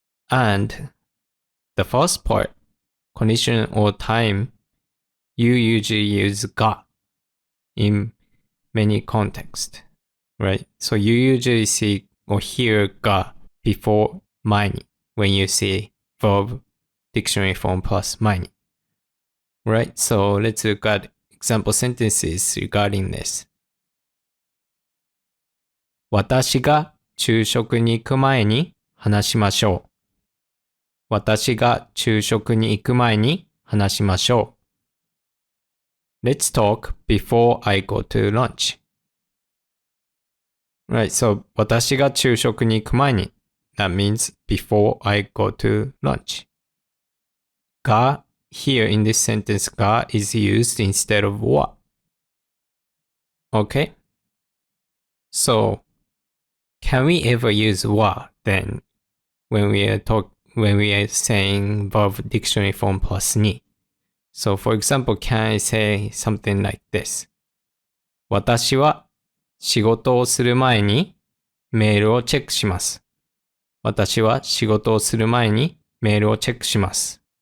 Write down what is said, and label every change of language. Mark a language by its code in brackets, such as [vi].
[en] And the first part, condition or time, you usually use が in many contexts, right? So you usually see or hear が before 前に when you see verb dictionary form plus 前に.Right? So let's look at example sentences regarding this. [ja] 私が昼食に行く前に話しましょう。私が昼食に行く前に話しましょう。 [en] Let's talk before I go to lunch. Right, so [ja] 私が昼食に行く前に [en] That means before I go to lunch. が here in this sentence が is used instead of what. Okay? So, can we ever use wa then when we are saying verb dictionary form plus ni? So, for example, can I say something like this? [ja] 私は仕事をする前にメールをチェックします。私は仕事をする前にメールをチェックします。